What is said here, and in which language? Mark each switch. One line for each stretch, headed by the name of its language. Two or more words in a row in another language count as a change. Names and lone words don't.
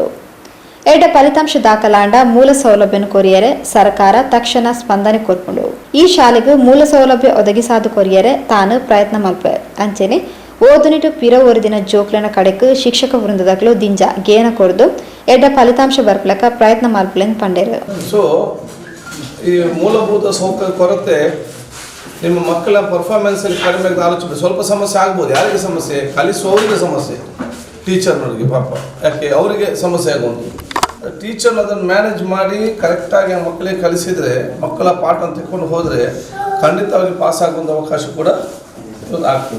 Tulu: ಎಡ್ಡ ಫಲಿತಾಂಶ ದಾಖಲಾಂಡ ಮೂಲ ಸೌಲಭ್ಯನ ಕೊರಿಯರೆ ಸರ್ಕಾರ ತಕ್ಷಣ ಸ್ಪಂದನೆ ಕೊರ್ಪುಂಡು. ಈ ಶಾಲೆಗೆ ಮೂಲ ಸೌಲಭ್ಯ ಒದಗಿಸಾದು ಕೊರಿಯರೆ ತಾನು ಪ್ರಯತ್ನ ಮಲ್ಪ ಅಂಚೆನೆ ಓದುನಿಟು ಪಿರ ಒರಿದಿನ ಜೋಕ್ಲನ ಕಡೆಕ್ ಶಿಕ್ಷಕ ವೃಂದದಗಳು ದಿಂಜ ಗೇನ ಕೊರ್ದು ಎಡ್ಡ ಫಲಿತಾಂಶ ಬರ್ಪಲಕ ಪ್ರಯತ್ನ ಮಲ್ಪಲೆನ್ ಪಂಡೇರು.
Kannada: ಸೊ ಈ ಮೂಲಭೂತ ಸೌಕರ್ಯ ಕೊರತೆ ನಿಮ್ಮ ಮಕ್ಕಳ ಪರ್ಫಾರ್ಮೆನ್ಸ್ ಅಲ್ಲಿ ಕಡಿಮೆ ಆಲೋಚನೆ ಸ್ವಲ್ಪ ಸಮಸ್ಯೆ ಆಗ್ಬೋದು. ಯಾರಿಗೆ ಸಮಸ್ಯೆ? ಕಲಿಸುವವರಿಗೆ ಸಮಸ್ಯೆ, ಟೀಚರ್ನವರಿಗೆ ಪಾಪ, ಯಾಕೆ ಅವರಿಗೆ ಸಮಸ್ಯೆ ಆಗೋದು. ಟೀಚರ್ ಅದನ್ನು ಮ್ಯಾನೇಜ್ ಮಾಡಿ ಕರೆಕ್ಟಾಗಿ ಆ ಮಕ್ಕಳಿಗೆ ಕಲಿಸಿದರೆ ಮಕ್ಕಳ ಪಾಠ ಅಂತ ತೆಕ್ಕೊಂಡು ಹೋದರೆ ಖಂಡಿತವಾಗಿ ಪಾಸ್ ಆಗುವಂಥ ಅವಕಾಶ ಕೂಡ ಆಗ್ತದೆ.